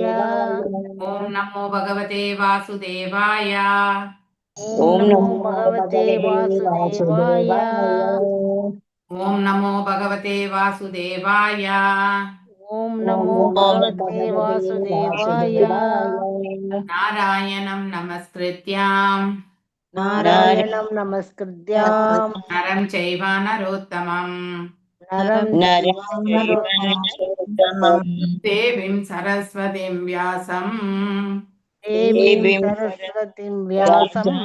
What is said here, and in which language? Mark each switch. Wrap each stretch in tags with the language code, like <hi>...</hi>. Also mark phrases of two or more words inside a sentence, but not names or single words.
<sa>ॐ नमो भगवते वासुदेवाय. ॐ नमो भगवते वासुदेवाय. ॐ नमो भगवते वासुदेवाय. ॐ नमो भगवते वासुदेवाय. नारायणं नमस्कृत्यम् नारायणं नमस्कृत्यम् नरं चैव नरोत्तमम् नरम् देवीं सरस्वतीं व्यासम् देवीं सरस्वतीं व्यासम्</sa>